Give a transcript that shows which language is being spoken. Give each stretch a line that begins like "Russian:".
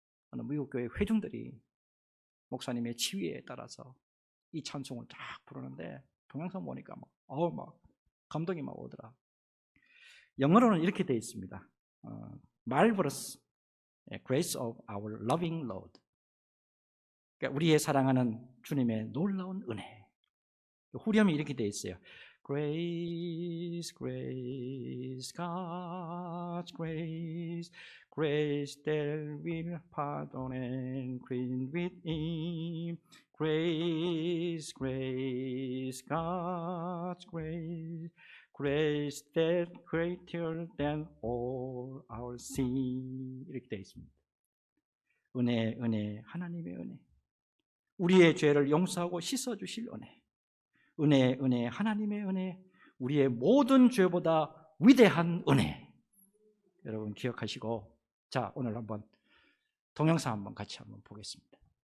Korean: 어느 미국 교회 회중들이 목사님의 지휘에 따라서 이 찬송을 쫙 부르는데 동영상 보니까 막 감동이 막 오더라. 영어로는 이렇게 되어 있습니다.
English: Marvelous Grace of Our Loving Lord.
Korean: 그러니까 우리의 사랑하는 주님의 놀라운 은혜. 후렴이 이렇게 되어 있어요.
English: Grace, grace, God's grace, grace that will pardon and clean within. Grace, grace, God's grace, grace that greater than all our sin.
Korean: 이렇게 되어 있습니다. 은혜, 은혜, 하나님의 은혜. 우리의 죄를 용서하고 씻어주실 은혜. 은혜, 은혜, 하나님의 은혜, 우리의 모든 죄보다 위대한 은혜. 여러분 기억하시고, 자, 오늘 한번 동영상 한번 같이 한번 보겠습니다.